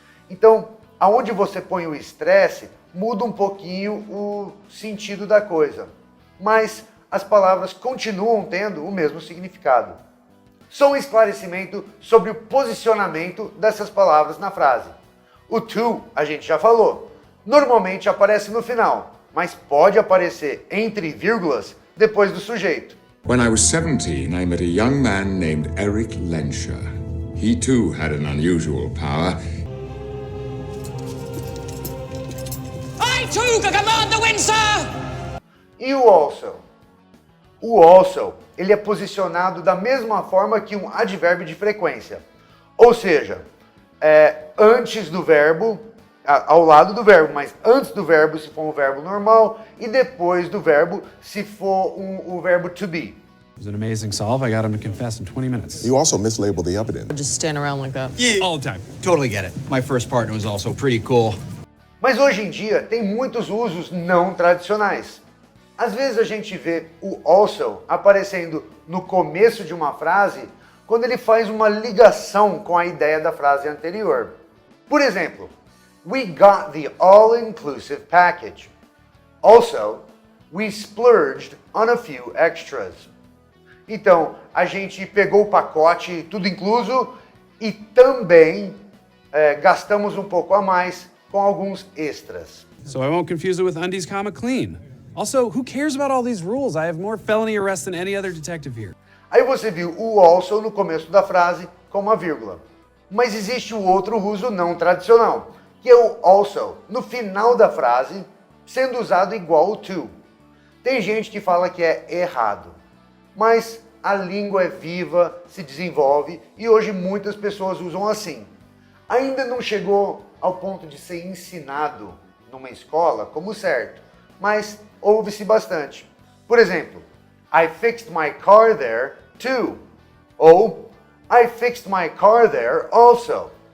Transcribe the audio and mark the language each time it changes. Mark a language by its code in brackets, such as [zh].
[pt] Então, aonde você põe o estresse, muda um pouquinho o sentido da coisa, mas as palavras continuam tendo o mesmo significado. Só um esclarecimento sobre o posicionamento dessas palavras na frase. O to, a gente já falou, normalmente aparece no final, mas pode aparecer entre vírgulas depois do sujeito. [en] When I was 17, I met a young man named Eric Lenscher. He too had an unusual power. I too can command the wind, sir! [pt] E o also? O also, ele é posicionado da mesma forma que um advérbio de frequência. Ou seja, antes do verbo, ao lado do verbo, mas antes do verbo se for um verbo normal e depois do verbo se for o verbo to be. [en] It was an amazing solve. I got him to confess in 20 minutes. You also mislabeled the evidence. Just stand around like that. Yeah, all the time. Totally get it. My first partner was also pretty cool. [pt] Mas hoje em dia tem muitos usos não tradicionais. Às vezes a gente vê o also aparecendo no começo de uma frase quando ele faz uma ligação com a ideia da frase anterior. Por exemplo, [en] we got the all-inclusive package. Also, we splurged on a few extras. [pt] Então, a gente pegou o pacote tudo incluso e também gastamos um pouco a mais com alguns extras. [en] So I won't confuse it with undies, clean. Also, who cares about all these rules? I have more felony arrests than any other detective here. [pt] Aí você viu o also no começo da frase com uma vírgula. Mas existe o outro uso não tradicional, que é o also no final da frase, sendo usado igual o to. Tem gente que fala que é errado, mas a língua é viva, se desenvolve e hoje muitas pessoas usam assim. Ainda não chegou ao ponto de ser ensinado numa escola como certo, mas ouve-se bastante. Por exemplo, [en] I fixed my car there too. Ou I fixed my car there also.